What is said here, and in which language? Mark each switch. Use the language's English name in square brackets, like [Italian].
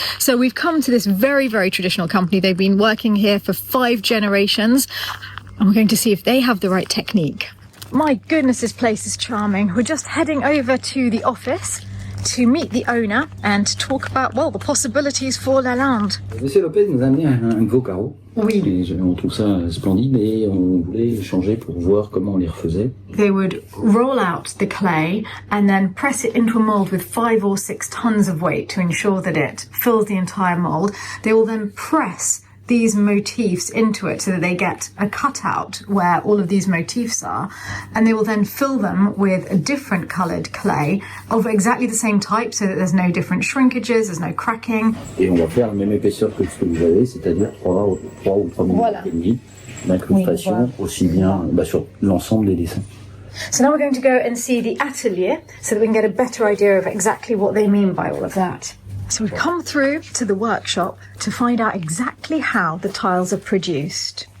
[English] So we've come to this very, very traditional company. They've been working here for 5 generations. And we're going to see if they have the right technique. My goodness, this place is charming. We're just heading over to the office to meet the owner and talk about, well, the possibilities for Lalande. [French] Monsieur Lopez nous a amené un nouveau carreau. Oui. Et on trouve ça splendide et on voulait changer pour voir comment on les refaisait. [English] They would roll out the clay and then press it into a mould with 5 or 6 tons of weight to ensure that it fills the entire mould. They will then press these motifs into it so that they get a cutout where all of these motifs are, and they will then fill them with a different coloured clay of exactly the same type so that there's no different shrinkages, there's no cracking. [French] Et on va faire la même épaisseur que ce que vous avez, c'est-à-dire 3 ou 3 mm et demi d'incrustation, aussi bien sur l'ensemble des dessins. [English] So now we're going to go and see the atelier so that we can get a better idea of exactly what they mean by all of that. So we've come through to the workshop to find out exactly how the tiles are produced.